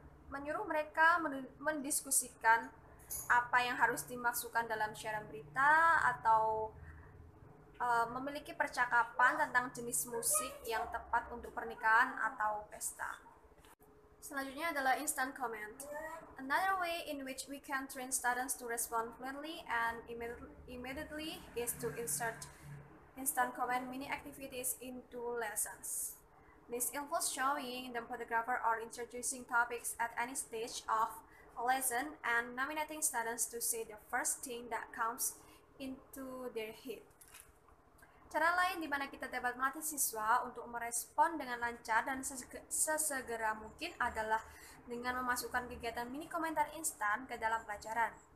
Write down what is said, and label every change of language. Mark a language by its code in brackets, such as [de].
[id] menyuruh mereka mendiskusikan apa yang harus dimasukkan dalam siaran berita, atau memiliki percakapan tentang jenis musik yang tepat untuk pernikahan atau pesta. Selanjutnya adalah instant comment. [en] Another way in which we can train students to respond fluently and immediately is to insert instant comment mini activities into lessons. This involves showing the photographer or introducing topics at any stage of a lesson and nominating students to say the first thing that comes into their head. [id] Cara lain di mana kita dapat melatih siswa untuk merespon dengan lancar dan sesegera mungkin adalah dengan memasukkan kegiatan mini komentar instan ke dalam pelajaran.